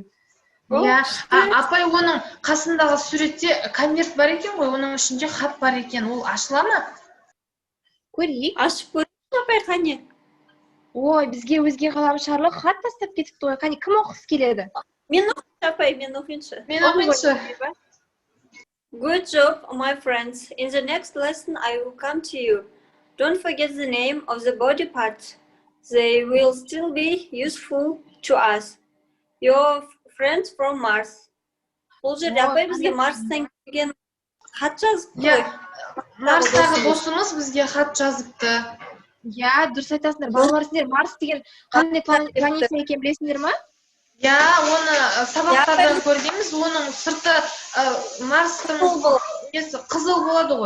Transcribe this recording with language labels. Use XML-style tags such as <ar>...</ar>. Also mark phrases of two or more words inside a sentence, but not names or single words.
<kk>Иә, апай оның қасындағы суретте конверт бар екен ғой, оның ішінде хат бар екен, ол ашыла ма? Көрейік. Ашып көрейік апай, қане. Ой, бізге өзге ғаламшарлық хат тастап кетіпті ғой. Қане, кім оқығысы келеді? Мен оқиыншы апай, мен оқиыншы. Мен оқиыншы.</kk> <en>Good job, my friends. In the next lesson, I will come to you. Don't forget the name of the body parts. They will still be useful to us. Your friends from Mars.</en> <kk>Бұл жерде апай бізге Марстан келген хат жазыпты ғой. Марстағы досымыз бізге хат жазыпты. Иә, дұрыс айтасыңдар. Балалар, сендер Марс деген қандай планета екен білесіңдер ма? Иә, оны сабақтардан көргенбіз, оның сырты Марстың қызыл болады ғой.</kk>